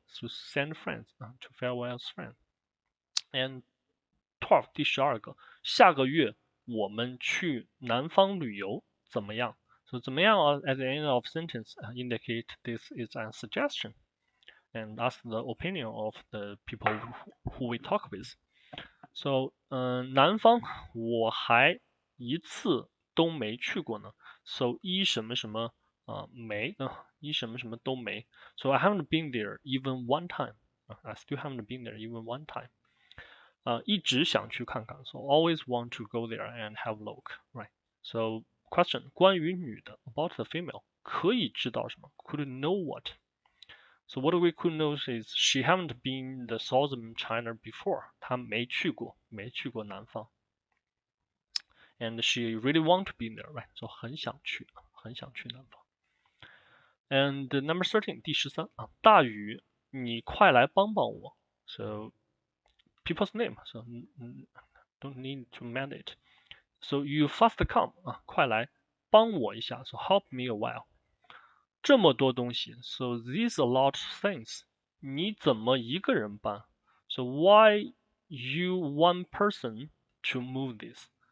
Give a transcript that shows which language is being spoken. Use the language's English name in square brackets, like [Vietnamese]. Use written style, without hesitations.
[English] So send friends to farewell friends. And 12 [Chinese] 第12个下个月我们去南方旅游怎么样 [English] So 怎么样 at the end of sentence indicate this is a suggestion and ask the opinion of the people who we talk with. So [Chinese] 南方我还一次都没去过呢？So 一什么什么没一什么什么都没。 [English] So I haven't been there even one time. I still haven't been there even one time. [Chinese] 一直想去看看， [English] so always want to go there and have a look, right? So question 关于女的 about the female 可以知道什么 ？Could know what? So what we could know is she haven't been the southern China before. [Chinese] 她没去过南方。 [English] And she really want to be there, right? [Chinese] So 很想去南方。 [English] And number 13 [Chinese] 第13大宇，你快来帮帮我。 [English] So people's name, so don't need to mend it. So you fast come 快来帮我一下。So help me a while. [Chinese] 这么多东西 [English] ，so these a lot things， [Chinese] 你怎么一个人搬 [English] ？So why you one person to move this？